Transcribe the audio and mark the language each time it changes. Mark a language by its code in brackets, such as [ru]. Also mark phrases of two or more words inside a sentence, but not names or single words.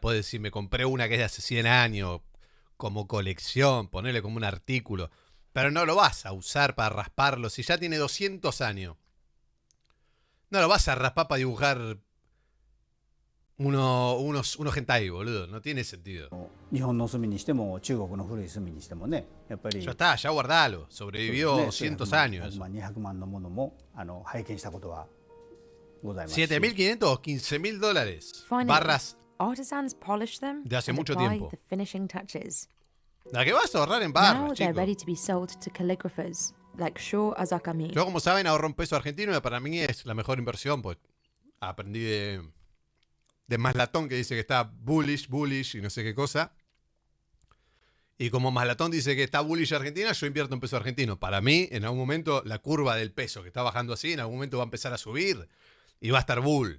[es] Puedo decir, me compré una que es de hace 100 años como colección, ponerle como un artículo. Pero no lo vas a usar para rasparlo si ya tiene 200 años. No lo vas a raspar para dibujar unos hentai, boludo. No tiene sentido. [ja] 日本の墨にしても中国の古い墨にしてもね、やっぱり [es] Ya está, ya guardalo. Sobrevivió 200 años. [ja] 200 万のものも拝見したことはございますし。 [es] $7.500 o $15. [en] Finally, [es] Barras. [en] artisans polish them [es] De hace [en] and [es] mucho [en] apply [es] tiempo. [en] the finishing touches. [es] La que vas a ahorrar en [en] Now [es] barras, [en] they're [es] chicos. [en] ready to be sold to calligraphers like Sho Azakami. [es] Yo, como saben, ahorro un peso argentino y para mí es la mejor inversión, pues aprendí de Maslatón, que dice que está bullish y no sé qué cosa. Y como Maslatón dice que está bullish Argentina, yo invierto en peso argentino. Para mí, en algún momento, la curva del peso que está bajando así, en algún momento va a empezar a subir y va a estar bull.